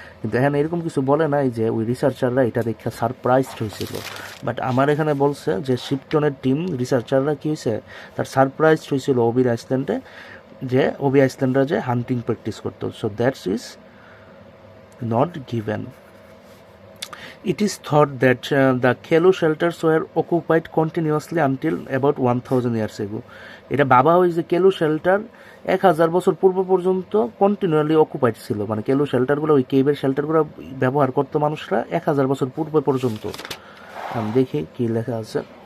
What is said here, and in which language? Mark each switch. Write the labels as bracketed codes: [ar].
[bn] কিন্তু এখানে এরকম কিছু বলে নাই যে ওই রিসার্চাররা এটা দেখে সারপ্রাইজড হয়েছিল। বাট আমার এখানে বলছে যে শিপটনের টিম রিসার্চাররা কী হয়েছে, তার সারপ্রাইজড হয়েছিল ওবি আইসল্যান্ডে, যে ওবি আইসল্যান্ডরা যে হান্টিং প্র্যাকটিস করতো। [en] So that's is not given. It is thought that the Kelo shelters were occupied continuously until about 1000 years ago. [bn] এটা ভাবা হয় যে কেলো শেল্টার 1000 বছর পূর্ব পর্যন্ত কন্টিনিউয়ালি অকুপাইড ছিল, মানে কেলো শেল্টারগুলো ওই কেবের শেল্টারগুলো ব্যবহার করতো মানুষরা 1000 বছর পূর্ব পর্যন্ত। আমি দেখি কি লেখা আছে।